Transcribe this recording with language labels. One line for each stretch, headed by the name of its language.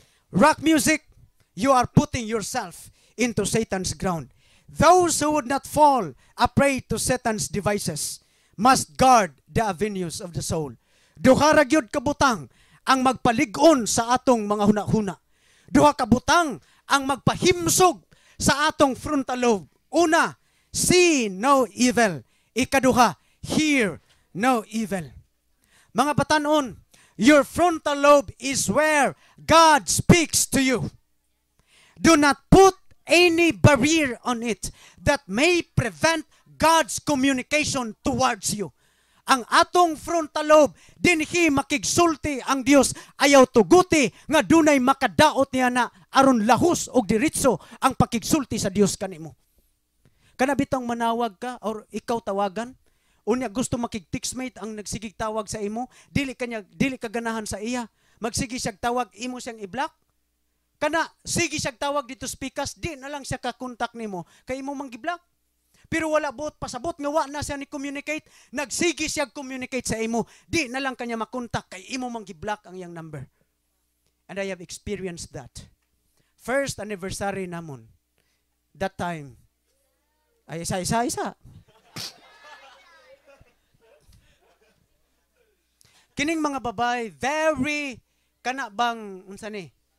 English: rock music, you are putting yourself into Satan's ground. Those who would not fall a prey to Satan's devices must guard the avenues of the soul.
Cebuano: Duha ra gyud kabutang ang magpalig-on sa atong mga huna-huna. Duha kabutang ang magpahimsog sa atong frontal lobe.
English: Una, see no evil. Ikaduha, hear no evil.
Cebuano: Mga batanon,
English: your frontal lobe is where God speaks to you. Do not put any barrier on it that may prevent God's communication towards you.
Cebuano: Ang atong frontal lobe, dinhi makigsulti ang Dios, ayaw tuguti nga dunay makadaot niya na aron lahus og diretso ang pakigsulti sa Dios kanimo. Kana bitang manawag ka or ikaw tawagan, unya gusto makig-textmate ang nagsigig tawag sa imo, dili ka ganahan sa iya, magsige siyag tawag, imo siyang i-block. Kana sige siyag tawag dito speakers, di na lang siya ka-contact nimo kay imo mang-gi-block. Pero wala bot pasabot nga wa na siya ni communicate, nagsige siya communicate sa imo, di na lang kanya makontak kay imo mang-gi-block ang iyang number.
English: And I have experienced that. First anniversary
Cebuano: namon.
English: That time ay isa.
Cebuano: Kining mga babay, very kana bang unsa ni?